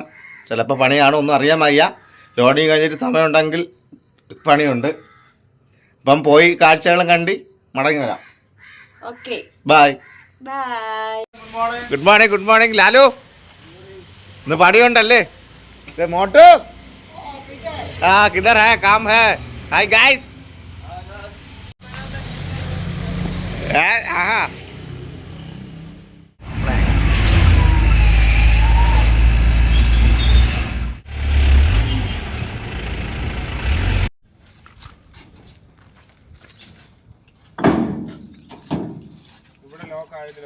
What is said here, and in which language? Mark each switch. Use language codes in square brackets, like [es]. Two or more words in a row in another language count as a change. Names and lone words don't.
[ml] ചിലപ്പോൾ പണിയാണ്, ഒന്നും അറിയാൻ വയ്യ. ലോഡിങ് കഴിഞ്ഞിട്ട് സമയമുണ്ടെങ്കിൽ പണിയുണ്ട്. അപ്പം പോയി കാഴ്ചകളും കണ്ട് മടങ്ങി വരാം. [en] bye. good morning. good morning Lalu. [ml] ഇന്ന് പണിയുണ്ടല്ലേ? [hi] മോട്ടു किधर है? काम है. [en] hi guys. [ml] हाँ ഇവിടെ ലോക്ക് ആയിട്ടില്ല.